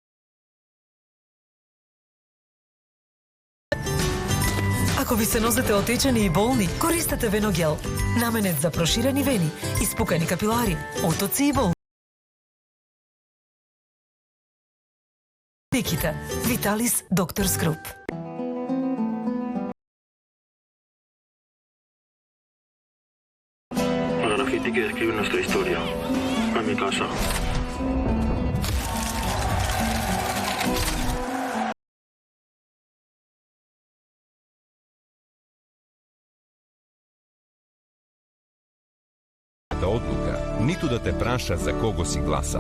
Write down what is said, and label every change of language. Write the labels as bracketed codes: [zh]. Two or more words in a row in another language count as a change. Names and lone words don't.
[mk] Ако ви се нозете отечени и болни, користете Веногел. Наменет за проширени вени, испукани капилари, отоци и болни. Пиките. Виталис Докторс Груп. [es] La gente que escribe nuestra historia. A mi casa. [mk] одлука, ниту да те праша за кого си гласал.